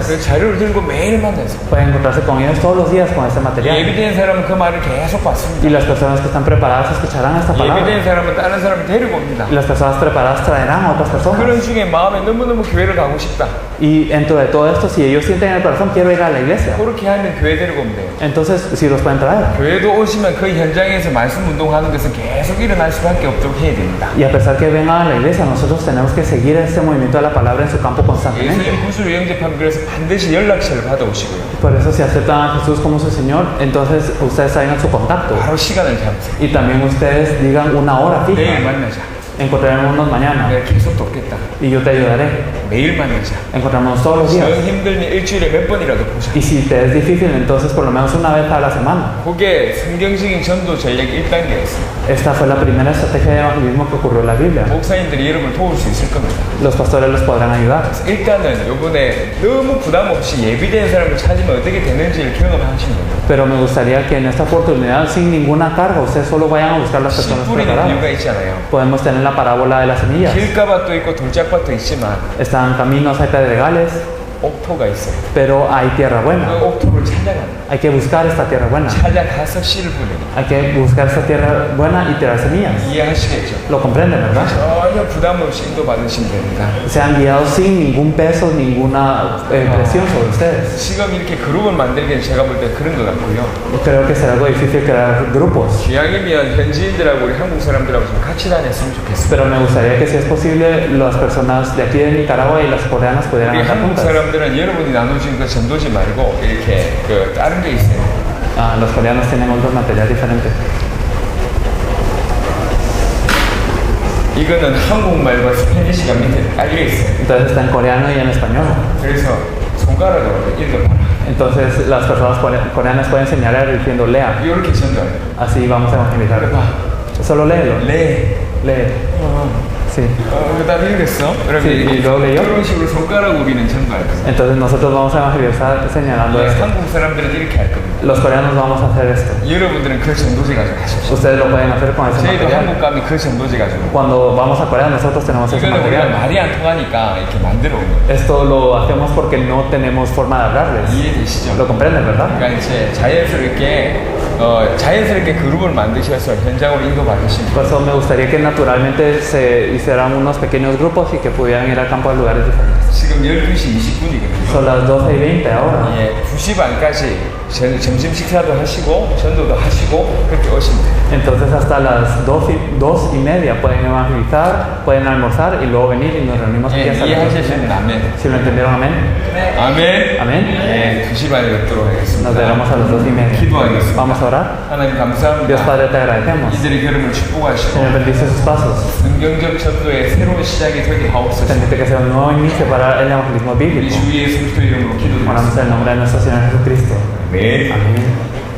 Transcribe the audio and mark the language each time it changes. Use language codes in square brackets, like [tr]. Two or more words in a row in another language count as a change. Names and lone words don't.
[ko] 그 자료를 들고 매일 만나세요. [es] Pueden encontrarse con ellos todos los días con este material. [ko] 예비된 사람은 그 말을 계속 [es] Y [ko] 받습니다. [es] las personas que están preparadas escucharán esta palabra. [ko] 예비된 사람은 다른 사람을 데리고 옵니다. [es] Y las personas preparadas traerán a otras personas. [ko] 그런 중에 마음에 너무너무 교회를 가고 싶다. [es] Y dentro de todo esto, si ellos sienten en el corazón, quiero ir a la iglesia. [ko] 그렇게 하면 교회 데리고 오면 돼요. [es] Entonces, si los pueden traer. [ko] 교회도 오시면 그 현장에서 말씀 운동하는 것은 계속 일어날 수밖에 없도록 해야 됩니다. [es] Y a pesar que vengan a la iglesia, nosotros tenemos que seguir ese movimiento de la palabra en su campo constantemente. [ko] 예수님 구주로 영접하면 그래서 반드시 연락처를 받아오시고요. [es] Por eso, si aceptan a Jesús como su Señor, entonces ustedes traigan su contacto. [ko] 바로 시간을 잡으세요. [es] Y también ustedes digan una hora [ko] 내일 [es] fija. [ko] 만나자. [es] Encontraremos mañana. [ko] 내가 계속 돕겠다. [es] Y yo te ayudaré. [ko] 매일 만나자. [es] Encontrarnos todos los [ko] 정 [es] días. [ko] 힘들면 일주일에 몇 번이라도 보자. [es] Y si te es difícil, entonces por lo menos una vez a la semana. [ko] 그게 성경적인 전도 전략 1단계였어요. [es] Esta fue la primera estrategia de evangelismo que ocurrió en la Biblia. [ko] 목사님들이 여러분을 도울 수 있을 겁니다. [es] Los pastores los podrán ayudar. [ko] 일단은 이번에 너무 부담 없이 예비된 사람을 찾으면 어떻게 되는지를 경험하시는 겁니다. [es] Pero me gustaría que en esta oportunidad, sin ninguna carga, ustedes solo vayan a buscar las [ko] 씨 [es] personas [ko] 뿌리는 [es] preparadas. [ko] 이유가 있잖아요. [es] Podemos tener la parábola de las semillas. [ko] 길가밭도 있고 돌짝밭도 있지만 [es] Están caminos, hay pedregales, [ko] 옥토가 있어요. [es] pero hay tierra [ko] 그 [es] buena. [ko] 옥토를 찾아가는 [es] Hay que buscar esta tierra buena. [ko] 찾아가서 씨를 뿌리는 [es] Hay que buscar esta tierra buena y tirar semillas. [ko] 이해하시겠죠? [es] Lo comprenden, ¿verdad? [ko] 전혀 부담 없이 인도받으시면 됩니다. [es] Sean guiados sin ningún peso, ninguna presión sobre ustedes. [ko] 지금 이렇게 그룹을 만들기는 제가 볼 때 그런 것 같고요. [es] Creo que será algo difícil crear grupos. [ko] 기왕이면 현지인들하고 우리 한국 사람들하고 좀 같이 다녔으면 좋겠어요. [es] Pero me gustaría que si es posible, las personas de aquí de Nicaragua y las coreanas pudieran [ko] 우리 [es] andar [ko] 한국 [es] juntas. [ko] 사람들은 여러분이 나눠준 그 전도지 말고 이렇게 그 다른 게 있어요. [es] Los coreanos tienen otro material diferente. [ko] 이거는 한국말과 스페니시가 밑에 깔려 있어요. [es] Entonces está en coreano y en español. [ko] 그래서 손가락으로 읽어봐라. [es] Entonces las personas coreanas pueden señalar diciendo lea. [ko] 이렇게 전도해요. [es] Así vamos a evangelizar. Solo léelo. [ko] 네. [es] Lee. Sí. [ko] 그다음에 이랬어? 그럼 [es] Sí, y luego leyó. [ko] 이런 식으로 손가락 우리는 전도할 거예요. [es] Entonces nosotros vamos a evangelizar señalando esto. [ko] 한국 사람들은 이렇게 할 겁니다. [es] Los coreanos vamos a hacer esto. [ko] 여러분들은 그 전도지 가지고 하십시오. [es] Ustedes lo pueden hacer con ese [ko] 저희도 [es] material. [ko] 한국 가면 그 전도지 가지고. [es] Cuando vamos a Corea nosotros tenemos ese [ko] 이거는 우리가 [es] material. [ko] 말이 안 통하니까 이렇게 만들어 온 거예요. [es] Esto lo hacemos porque no tenemos forma de hablarles. [ko] 이해되시죠? [es] ¿Lo comprenden, verdad? [ko] 그러니까 이제 자연스럽게 그룹을 만드셔서 현장으로 인도받으시면 [es] Por eso me gustaría que naturalmente se hicieran unos pequeños grupos y que pudieran ir al campo a lugares diferentes. [ko] 지금 12시 20분이거든요. [es] Son las 12:20 ahora. [ko] 예, 2시 반까지 점심 식사도 하시고 전도도 하시고 그렇게 오시면 돼요. [es] Entonces hasta las 2:30 pueden evangelizar, pueden almorzar y luego venir y nos reunimos aquí [ko] 예, [es] hasta las 2:30. [ko] 이해하시면 아멘. [es] ¿Sí lo entendieron? Amén. [ko] 아멘. [es] Amén. [ko] 예, 2시 반에 뵙도록 [es] Nos [ko] 하겠습니다. [es] veremos a las 2:30. [ko] 기도하겠습니다. [es] Vamos a orar. [ko] 하나님 [es] Dios [ko] 감사합니다. [es] Padre, te agradecemos. [ko] 이들의 걸음을 축복하시고 [es] Señor, bendice sus pasos. [ko] 성경적 전도의 새로운 시작이 되게 하옵소서. [es] Permite que sea un nuevo inicio para el evangelismo [ko] 우리 [es] bíblico. [ko] 주 예수 그리스도 이름으로 [es] Oramos [ko] 기도드립니다. [es] en el nombre de nuestro Señor Jesucristo. [ko] 아멘. [es] Amén.